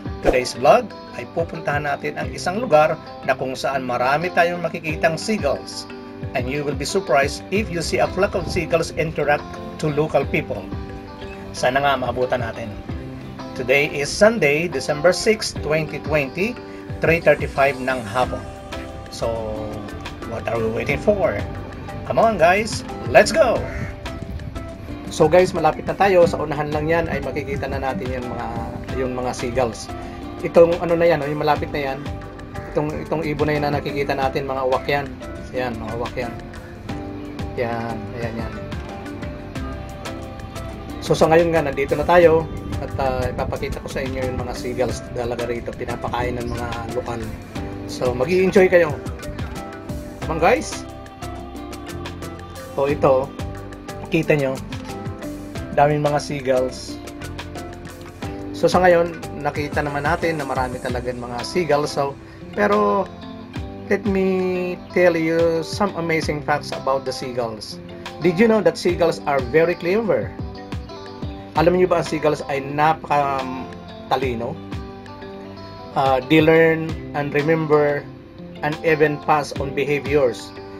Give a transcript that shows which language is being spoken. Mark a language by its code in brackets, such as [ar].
[en] Today's vlog [tl] ay pupuntahan natin ang isang lugar na kung saan marami tayong makikitang seagulls. [en] And you will be surprised if you see a flock of seagulls interact to local people. [tl] Sana nga maabutan natin. [en] Today is Sunday, December 6, 2020, 3:35 ng hapon. So, what are we waiting for? Come on guys, let's go! So guys, [tl] malapit na tayo. Sa unahan lang yan ay makikita na natin yung mga seagulls. Itong ano na yan, yung malapit na yan, itong ibon na yan na nakikita natin, mga uwak yan. Yan, mga uwak yan. Yan, ayan yan. So sa ngayon nga, nandito na tayo at ipapakita ko sa inyo yung mga seagulls talaga rito, pinapakain ng mga lokal. So mag-i-enjoy kayo. [en] Come on guys. [tl] So ito, kita nyo, daming mga seagulls. So sa ngayon, nakita naman natin na marami talagang mga seagulls. [en] So, pero let me tell you some amazing facts about the seagulls. Did you know that seagulls are very clever? [tl] Alam niyo ba ang seagulls ay napaka-talino? [en] They learn and remember and even pass on behaviors.